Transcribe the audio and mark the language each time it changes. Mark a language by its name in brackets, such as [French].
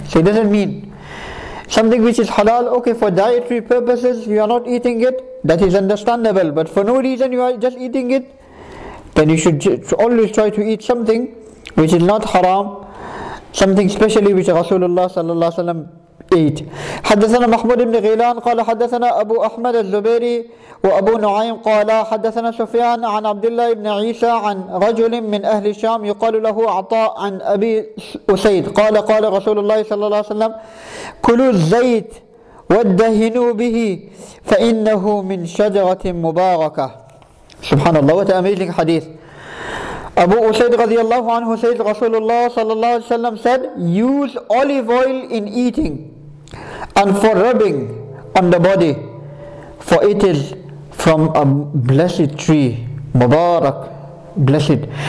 [English] So it doesn't mean something which is halal, okay, for dietary purposes you are not eating it, that is understandable, but for no reason you are just eating it, then you should always try to eat something which is not haram, something specially which Rasulullah sallallahu alaihi wasallam ate. [Arabic] حدثنا محمود بن غيلان قال حدثنا أبو أحمد الزبيري وأبو نعيم قال حدثنا سفيان عن عبد الله بن عيسى عن رجل من أهل الشام يقال له عطاء عن أبي أسيد قال قال رسول الله صلى الله عليه وسلم كلوا الزيت وادهنوا به فإنه من شجرة مباركة. [English] Subhanallah, what an amazing hadith. Abu Usaid radiallahu anhu says Rasulullah sallallahu alaihi wasallam said, use olive oil in eating and for rubbing on the body, for it is from a blessed tree, Mubarak, blessed.